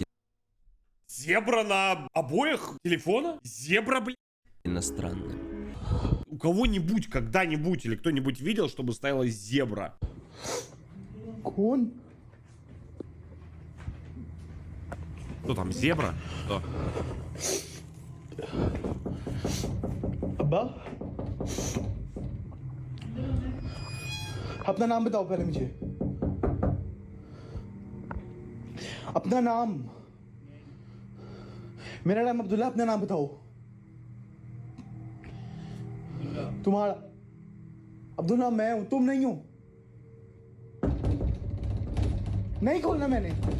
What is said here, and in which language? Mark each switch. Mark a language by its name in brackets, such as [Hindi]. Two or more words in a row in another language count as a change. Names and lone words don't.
[Russian] Зебра на обоих телефона? Зебра, блядь. странным. У кого-нибудь, когда-нибудь или кто-нибудь видел, чтобы стояла зебра? Кон? Что там, зебра? Что? [Hindi] अब्बा अपना नाम बताओ पहले मुझे अपना नाम मेरा नाम अब्दुल्ला अपना नाम बताओ तुम्हारा अब्दुल्ला मैं हूं तुम नहीं हो नहीं खोलना मैंने